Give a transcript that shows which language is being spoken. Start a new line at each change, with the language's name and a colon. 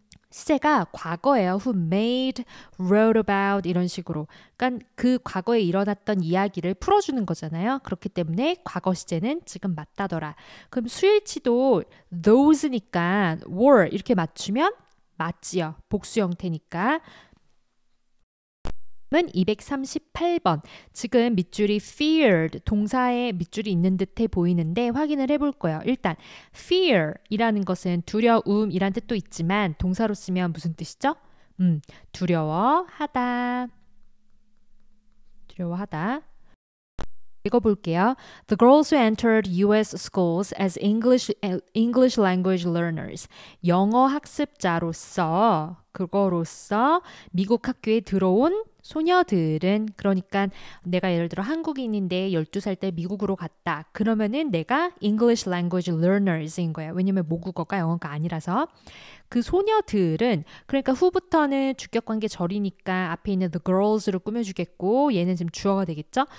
Korean: 시제가 과거예요.
English: Who made, wrote about
Korean: 이런 식으로. 그러니까 그 과거에 일어났던 이야기를 풀어주는 거잖아요. 그렇기 때문에 과거 시제는 지금 맞다더라. 그럼 수일치도 those니까 were 이렇게 맞추면 맞지요. 복수 형태니까. 은 238번. 지금 밑줄이 feared 동사에 밑줄이 있는 듯해 보이는데 확인을 해볼 거예요. 일단 fear이라는 것은 두려움이란 뜻도 있지만 동사로 쓰면 무슨 뜻이죠? 두려워하다. 두려워하다. 읽어볼게요.
English: The girls who entered U.S. schools as English language learners.
Korean: 영어 학습자로서 그거로서 미국 학교에 들어온 소녀들은 그러니까 내가 예를 들어 한국인인데 12살 때 미국으로 갔다. 그러면은 내가 English language learners인 거예요. 왜냐면 모국어가 영어가 아니라서. 그 소녀들은 그러니까 후부터는 주격관계 절이니까 앞에 있는 the girls로 꾸며주겠고 얘는 지금 주어가 되겠죠.